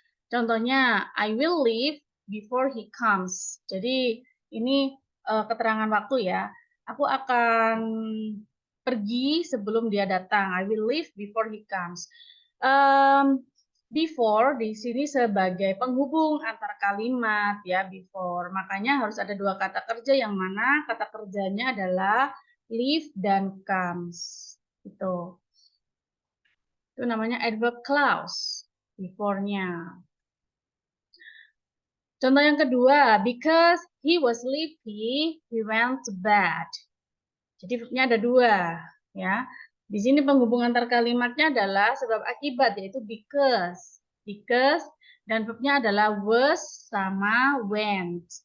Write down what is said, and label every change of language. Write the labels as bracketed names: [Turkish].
[Indonesian] Contohnya, [English] I will leave before he comes. [Indonesian] Jadi ini keterangan waktu ya. Aku akan pergi sebelum dia datang. [English] I will leave before he comes. [Indonesian] Before di sini sebagai penghubung antar kalimat ya, before. Makanya harus ada dua kata kerja yang mana kata kerjanya adalah leave dan comes. Itu namanya adverb clause before-nya. Contoh yang kedua, [English] because he was sleepy, he went to bed. [Indonesian] Jadi verbnya ada dua, ya. Di sini penghubung antar kalimatnya adalah sebab akibat, yaitu because. Because, dan verbnya adalah was sama went.